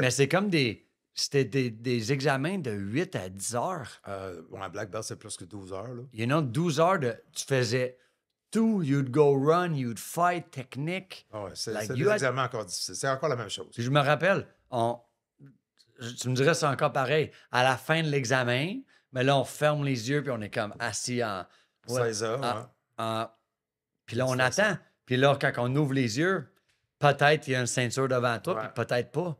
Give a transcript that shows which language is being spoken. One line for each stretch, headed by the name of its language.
French: Mais c'est comme c'était des examens de 8 à 10 heures. Un black belt, c'est plus que 12 heures. Là.
English: You know,
French: 12 heures tu faisais tout.
English: You'd go run, you'd fight, technique.
French: Oh ouais, c'est
English: Like,
French: des examens encore difficiles. C'est encore la même chose. Puis je me rappelle, tu me dirais c'est encore pareil. À la fin de l'examen, mais là, on ferme les yeux puis on est comme assis en... 16 heures, Puis là, on attend. Puis là, quand on ouvre les yeux, peut-être il y a une ceinture devant toi, puis peut-être pas.